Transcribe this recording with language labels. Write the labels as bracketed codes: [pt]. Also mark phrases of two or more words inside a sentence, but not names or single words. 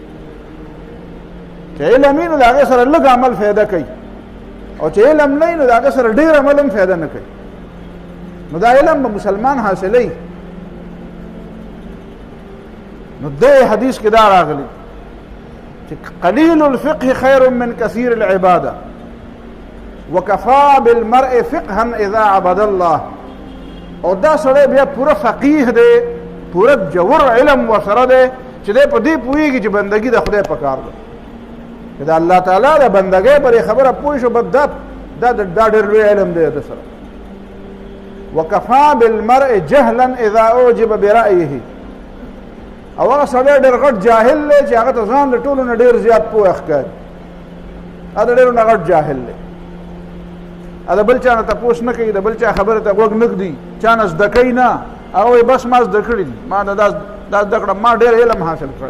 [ps] چې علم وي نو د هغې سره لږ عمل فایده کوي، او چې علم نه وي نو د هغې سره ډېر عمل هم فایده نه کوي. نو دا علم به مسلمان حاصلوي. نو دې حدیث کې دا راغلی [ar] قلیل الفقه خیر من کثیر العباده وکفا بالمرء فقها اذا عبد الله. [ps] او دا سړی بیا پوره فقیه دی، پوره جوور علم ورسره دی چې دی په دې پوهېږي چې بندګي د خدای په کار ده، چې د الله تعالی د بندګۍ پرې خبره پوه شو، بس دا ډېر لوی علم دی د سره. [ar] وکفا بالمرء جهلا اذا اعجب برأيه. [ps] او هغه سړی ډېر غټ جاهل دی چې هغه ته ځان د ټولو نه ډېر زیات پوه ښکاري، هغه د ډېرو نه غټ جاهل دی. دا بل چا نه تپوس نه کوي، د بل چا خبره ته غوږ نه ږدي، چا نه زده کوي نه. هغه وایي بس ما زده کړي دي، ما دا زده کړه، ما ډېر علم حاصل کړی.